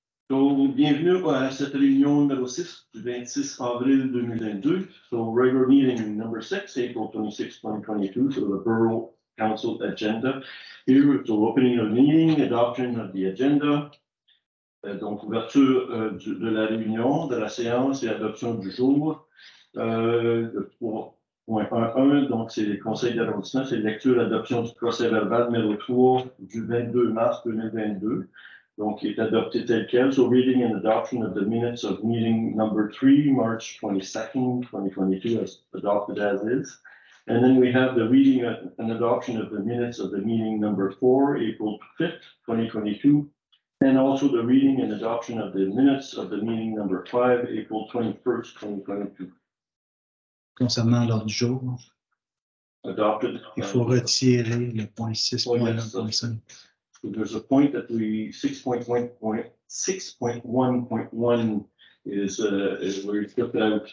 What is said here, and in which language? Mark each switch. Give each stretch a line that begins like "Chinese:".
French: Donc, bienvenue à cette réunion numéro 6 du 26 avril 2022.
English: So, regular meeting number 6, April 26, 2022. So, the Borough Council agenda. Here, so opening of the meeting, adoption of the agenda.
French: Donc, ouverture de la réunion, de la séance et adoption du jour. Le 3.1, donc c'est les conseils d'arrondissement, c'est lecture et adoption du procès verbal numéro 3 du 22 mars 2022. Donc, il est adopté tel quel.
English: So, reading and adoption of the minutes of meeting number 3, March 22nd, 2022, as adopted as is. And then we have the reading and adoption of the minutes of the meeting number 4, April 5th, 2022. And also the reading and adoption of the minutes of the meeting number 5, April 21st, 2022.
French: Concernant l'ordre du jour,
English: Adopted.
French: il faut retirer le point 6.1.5.
English: So there's a point that we 6.1.1 is where you took out.